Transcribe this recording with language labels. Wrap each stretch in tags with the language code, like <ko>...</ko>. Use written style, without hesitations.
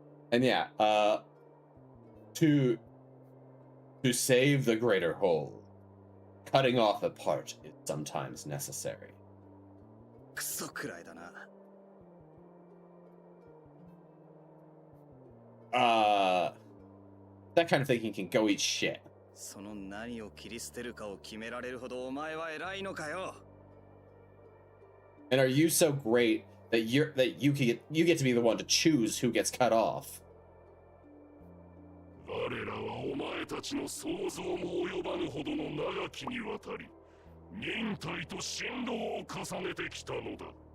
<en>And yeah, to save the greater whole, cutting off a part is sometimes necessary.</en> <ja>クソくらいだな。</ja> <en>That kind of thinking can go eat shit.</en> <ja>その何を切り捨てるかを決められるほどお前は偉いのかよ。</ja> <en>And are you so great that you get to be the one to choose who gets cut off?</en> <ja>我らはお前たちの想像も及ばぬほどの長きにわたり忍耐と振動を重ねてきたのだ。</ja>